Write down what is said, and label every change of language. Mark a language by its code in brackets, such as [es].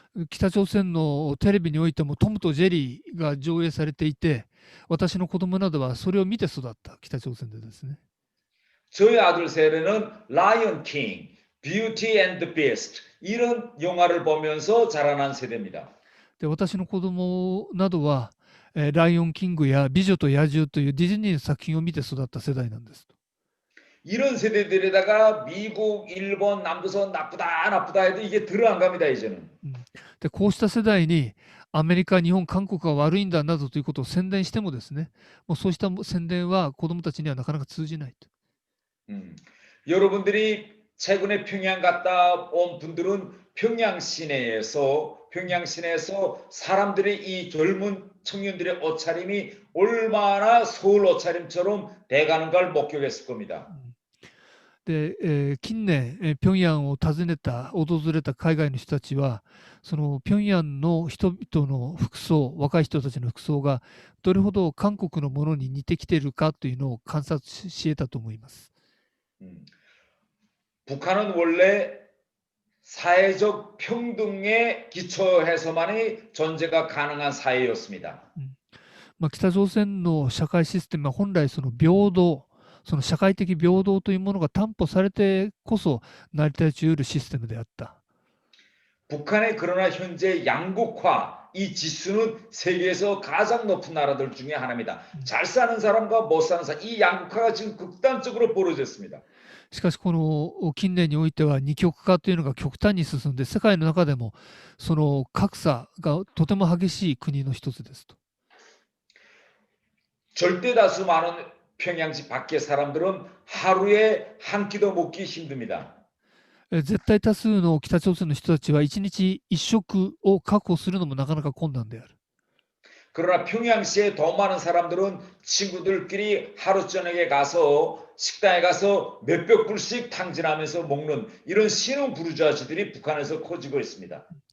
[ja] 北朝鮮のテレビにおいてもトムとジェリーが上映されていて、私の子供などはそれを見て育った北朝鮮でですね。 [ko] 저희 아들 세대는 라이언 킹, 뷰티 앤드 비스트 이런 영화를 보면서 자라난 세대입니다. [ja] で、私の子供などは、ライオンキングや美女と野獣というディズニーの作品を見て育った世代なんです。 [ko] 이런 세대들에다가 미국, 일본, 남조선 나쁘다 해도 이게 들어 안 갑니다, 이제는. [ja] で、こうした世代にアメリカ、日本、韓国が悪いんだなどということを宣伝してもですね、もうそうした宣伝は子供たちにはなかなか通じないと。 [ko] 여러분들이 최근에 평양 갔다 온 분들은 평양 시내에서 사람들의 이 젊은 청년들의 옷차림이 얼마나 서울 옷차림처럼 돼가는 걸 목격했을 겁니다. [ja] で、近年、平壌を訪れた海外の人たちは、その平壌の人々の服装、若い人たちの服装がどれほど韓国のものに似てきているかというのを観察し得たと思います。 [ko] 북한은 원래 사회적 평등에 기초해서만이 존재가 가능한 사회였습니다. [ja] 北朝鮮の社会システムは本来その平等、その社会的平等というものが担保されてこそ成り立ち得るシステムであった。 [ko] 북한의 그러나 현재 양극화 이 지수는 세계에서 가장 높은 나라들 중에 하나입니다. 잘 사는 사람과 못 사는 사람 이 양극화가 지금 극단적으로 벌어졌습니다. [ja] しかしこの近年においては二極化というのが極端に進んで、世界の中でもその格差がとても激しい国の一つですと。 [ko] 절대 다수 많은 평양시 밖의 사람들은 하루에 한 끼도 먹기 힘듭니다. [ja] 絶対多数の北朝鮮の人たちは1日1食を確保するのもなかなか困難である。 [ko] 그러나 평양시에 돈 많은 사람들은 친구들끼리 하루 저녁에 가서 식당에 가서 몇백 불씩 탕진하면서 먹는 이런 신흥 부르주아지들이 북한에서 커지고 있습니다.